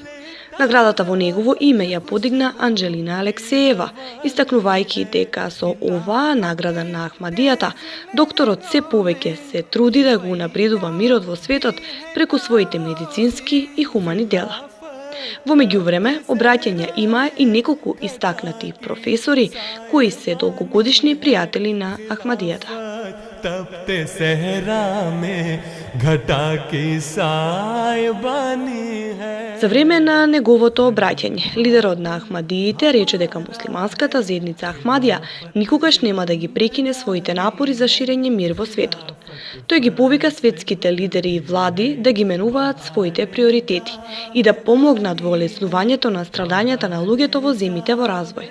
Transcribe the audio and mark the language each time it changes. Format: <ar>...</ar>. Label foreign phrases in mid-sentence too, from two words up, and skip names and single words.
<mk>Наградата во негово име ја подигна Анџелина Алексеева, истакнувајќи дека со оваа награда на Ахмадијата, докторот се повеќе се труди да го унапредува мирот во светот преку своите медицински и хумани дела. Во меѓувреме, обраќања има и неколку истакнати професори кои се долгогодишни пријатели на Ахмадијата.</mk> <ur>تپتے صحرا میں گھٹا کی سائبانی ہے.</ur> <mk>За време на неговото обраќање, лидерот на Ахмадиите рече дека муслиманската заедница Ахмадија никогаш нема да ги прекине своите напори за ширење мир во светот. Тој ги повика светските лидери и влади да ги менуваат своите приоритети и да помогнат во олеснувањето на страдањата на луѓето во земјите во развој.</mk>